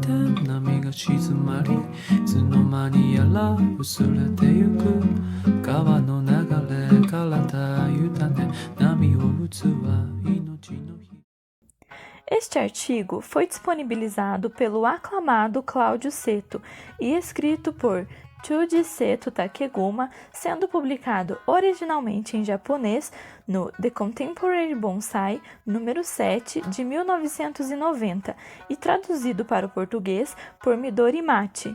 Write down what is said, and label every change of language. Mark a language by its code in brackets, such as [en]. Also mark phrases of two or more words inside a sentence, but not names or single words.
[ja] て波が静まりいつの間にやら薄れてゆく川の流れ体委ね波を打つは命の日 [pt] Este artigo foi disponibilizado pelo aclamado Cláudio Seto e escrito por Chuji Seto Takeguma, sendo publicado originalmente em japonês no The Contemporary Bonsai, número 7, de 1990, e traduzido para o português por Midori Mati.